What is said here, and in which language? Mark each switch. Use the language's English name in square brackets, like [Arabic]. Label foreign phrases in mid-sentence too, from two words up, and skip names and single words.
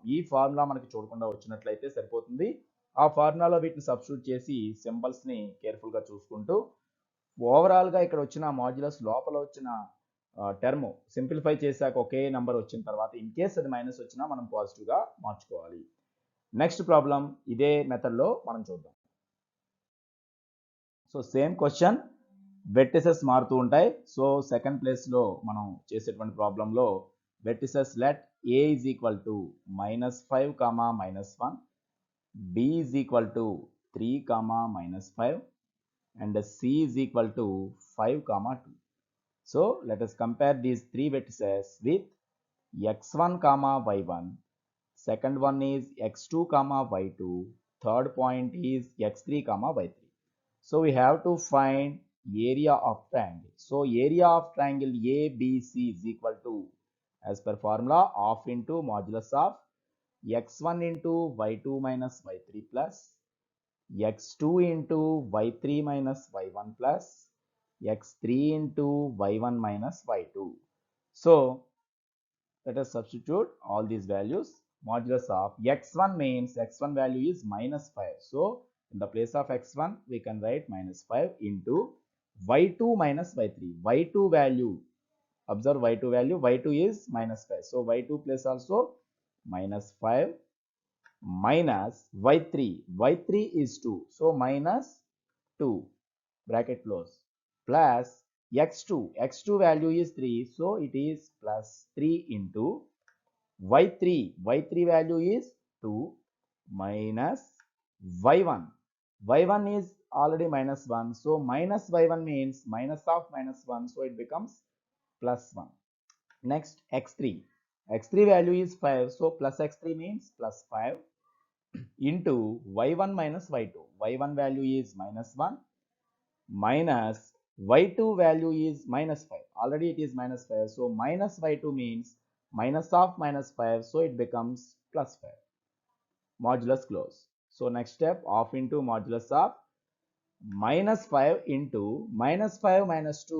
[Telugu] ఈ ఫార్ములా మనకి చూడకుండా వచ్చినట్లయితే సరిపోతుంది. ఆ ఫార్ములాలో వీటిని సబ్స్టిట్యూట్ చేసి సింబల్స్ ని కేర్ఫుల్ గా చూసుకుంటూ ఓవరాల్ గా ఇక్కడ వచ్చిన మాడ్యులస్ లోపల వచ్చిన [English] term simplify [Telugu] చేశాక ఒకే నెంబర్ వచ్చిన తర్వాత [English] in case [Telugu] అది మైనస్ వచ్చినా మనం పాజిటివ్గా మార్చుకోవాలి. [English] next problem [Telugu] ఇదే మెథడ్లో మనం చూద్దాం. [English] so same question vertices [Telugu] మారుతూ ఉంటాయి. [English] so second placelo [Telugu] మనం చేసేటువంటి [English] problemlo vertices let A is equal to -5, -1, B is equal to 3, -5 and C is equal to 5, 2. So let us compare these three vertices with x1, y1. Second one is x2, y2. Third point is x3, y3. So we have to find area of triangle. So area of triangle ABC is equal to, as per formula, half into modulus of x1 into y2 minus y3 plus x2 into y3 minus y1 plus x3 into y1 minus y2. So let us substitute all these values. Modulus of x1 means x1 value is -5. So in the place of x1 we can write -5 into y2 minus y3. y2 value, observe y2 value, y2 is -5. So y2 place also -5 minus y3. y3 is 2. So -2 bracket close plus x2. x2 value is 3. So it is plus 3 into y3. y3 value is 2 minus y1. y1 is already -1. So minus y1 means minus of -1. So it becomes +1. Next x3. x3 value is 5. So plus x3 means +5 into y1 minus y2. y1 value is -1 minus y2 value is -5. Already it is -5. So minus y2 means minus of -5. So it becomes +5. Modulus close. So next step, half into modulus of -5 into -5 minus 2.